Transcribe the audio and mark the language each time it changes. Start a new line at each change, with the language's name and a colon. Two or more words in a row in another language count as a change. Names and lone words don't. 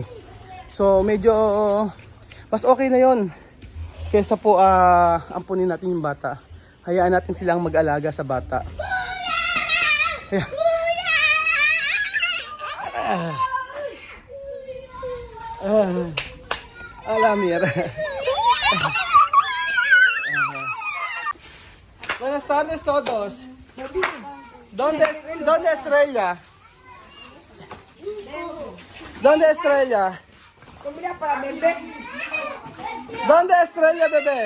Filipino: So medyo mas okay na yon kesa po ampunin natin yung bata. Hayaan natin silang mag-alaga sa bata. Ayan. Alamir.
Spanish: Buenas tardes todos. ¿Dónde Estrella? ¿Dónde Estrella? ¿Dónde Estrella, bebé?